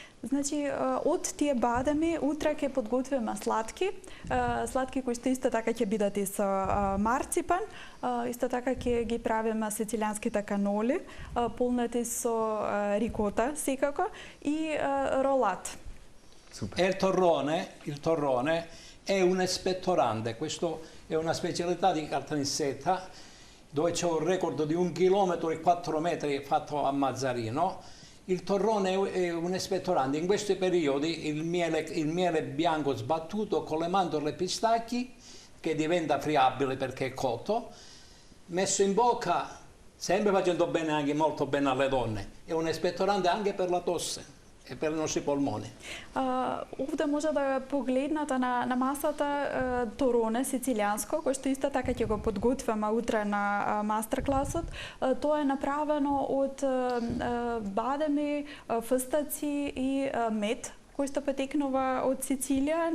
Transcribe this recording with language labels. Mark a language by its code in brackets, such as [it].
[mk] Значи, од тие бадами, утре ќе подготвиме сладки кои што исто така ќе бидат и со марципан, исто така ќе ги правиме сицилијанските каноли, полнати со рикота секако и ролат. [it] E il torrone è un espettorante, questo è una specialità di Caltanissetta dove c'è un record di 1 chilometro e 4 metri fatto a Mazzarino. Il torrone è un espettorante, in questi periodi il miele bianco sbattuto con le mandorle e pistacchi che diventa friabile perché è cotto, messo in bocca, sempre facendo bene anche molto bene alle donne, è un espettorante anche per la tosse e per i nostri polmoni. [mk] Овде може да погледнете на масата тороне сицилијанско, кој што исто така ќе го подготвиме утре на мастер-класот. Тоа е направено од бадеми, фстаци и мед, кој што потекнува од Сицилија.